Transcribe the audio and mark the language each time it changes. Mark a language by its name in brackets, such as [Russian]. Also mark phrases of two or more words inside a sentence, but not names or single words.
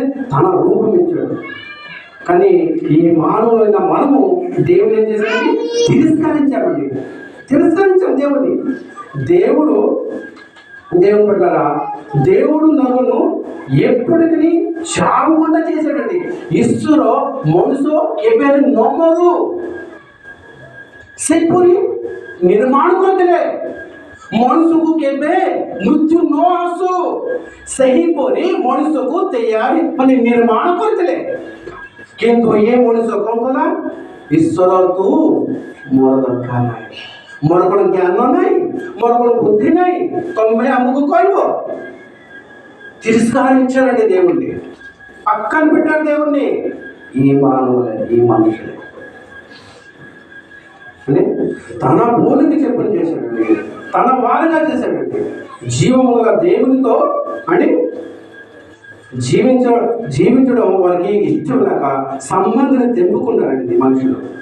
[Telugu] తన రూపం ఇచ్చాడు। కానీ ఈ మానవులైన మనము దేవుని ఏం చేశాడండి? తిరస్కరించామండి, తిరస్కరించాం దేవుని। దేవుని పట్ల దేవుడు నన్ను ఎప్పటికీ చావకుండా చేశాడండి। [Odia] ఈశ్వର ମଣିଷ କେବେ ନମରୁ ସେପରି ନିର୍ମାଣ କରିଦେଲେ, ମଣିଷକୁ କେବେ ମୃତ୍ୟୁ ନ ଆସୁ ସେହିପରି ମଣିଷକୁ ତିଆରି ମାନେ ନିର୍ମାଣ କରିଥିଲେ। କିନ୍ତୁ ଏ ମଣିଷ କଣ କଲା? ଈଶ୍ୱର ତୁ ମୋର ଦରକାର ନାହିଁ, ମୋର କ'ଣ ଜ୍ଞାନ ନାହିଁ, ମୋର କ'ଣ బుద్ధి ନାହିଁ, ତମେ ଆମକୁ କହିବ? [Telugu] తిరస్కరించారండి దేవుణ్ణి, పక్కన పెట్టారు దేవుణ్ణి। ఈ మానవులే, ఈ మనుషులే తన పోలిక చెప్పని చేశాడండి, తన వారిగా చేశాడండి। జీవము గల దేవునితో అని జీవించడం వారికి ఇష్టం లేక సంబంధాన్ని తెంపుకున్నారండి మనుషులు।